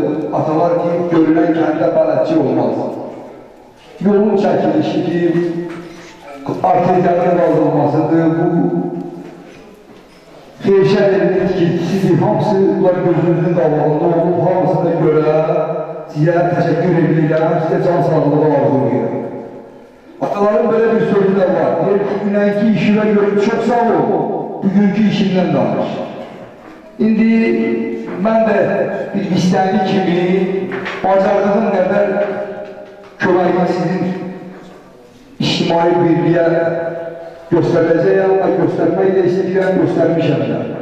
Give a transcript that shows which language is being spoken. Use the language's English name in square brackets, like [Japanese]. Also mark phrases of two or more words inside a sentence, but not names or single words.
[Azerbaijani] Atalar ki, görülən kəndə bələdçi olmaz. Yolun çəkilişidir, arteriyanın qaldırılmasıdır, bu xeyşərin tikintisidir, hamısı bunlar gözünüzün qabağında olub, hamısı da görə sizə təşəkkür edirəm, sizə can sağlığı arzulayıram. [Turkish] Ataların böyle bir sözü de var. [Azerbaijani] Deyir ki, dünənki işine göre çok sağ ol, bugünkü işinden danış. İndi mən də bir istənli kimi bacardığım qədər köməyimi sizin ictimai birliyə göstərəcəyəm və göstərmək də istəyirəm, göstərmişəm də.